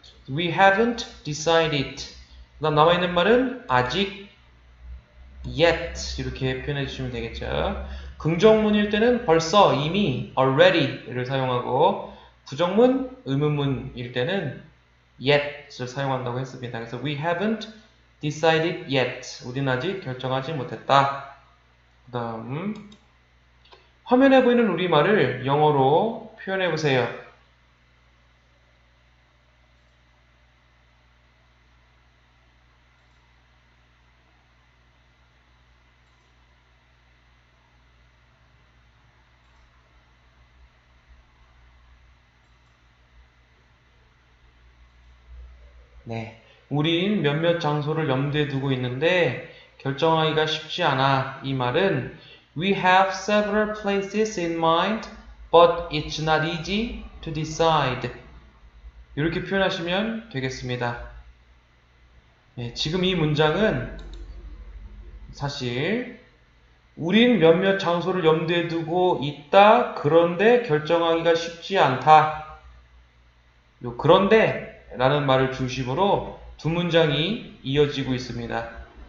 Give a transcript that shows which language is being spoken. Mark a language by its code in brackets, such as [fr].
[en] We haven't decided. [ko] 그 다음 남아있는 말은 아직, yet 이렇게 표현해 주시면 되겠죠. 긍정문일 때는 벌써, 이미, already를 사용하고 부정문, 의문문일 때는 yet을 사용한다고 했습니다. 그래서 [en] we haven't decided yet. [ko] 우린 아직 결정하지 못했다. 그 다음 화면에 보이는 우리말을 영어로 표현해 보세요. 네, 우린 몇몇 장소를 염두에 두고 있는데 결정하기가 쉽지 않아. 이 말은 [en] We have several places in mind, but it's not easy to decide. [ko] 이렇게 표현하시면 되겠습니다. 네, 지금 이 문장은 사실 우린 몇몇 장소를 염두에 두고 있다. 그런데 결정하기가 쉽지 않다. 요 그런데 라는 말을 중심으로 두 문장이 이어지고 있습니다.